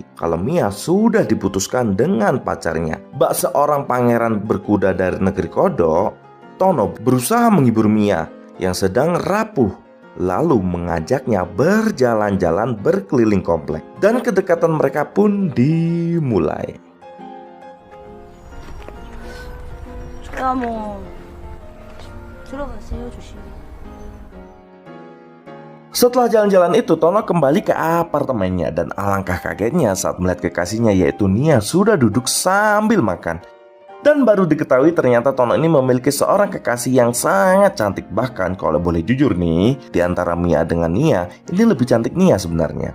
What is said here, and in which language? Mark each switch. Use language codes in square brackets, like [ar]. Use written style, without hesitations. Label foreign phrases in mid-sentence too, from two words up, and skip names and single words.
[id] Kalau Mia sudah diputuskan dengan pacarnya. Bak seorang pangeran berkuda dari negeri kodok, Tono berusaha menghibur Mia yang sedang rapuh. Lalu mengajaknya berjalan-jalan berkeliling komplek. Dan kedekatan mereka pun dimulai. [ko] 저야 뭐 들어가세요, 조심히. [id] Setelah jalan-jalan itu, Tono kembali ke apartemennya dan alangkah kagetnya saat melihat kekasihnya yaitu Nia sudah duduk sambil makan. Dan baru diketahui ternyata Tono ini memiliki seorang kekasih yang sangat cantik. Bahkan kalau boleh jujur nih, di antara Mia dengan Nia, ini lebih cantik Nia sebenarnya.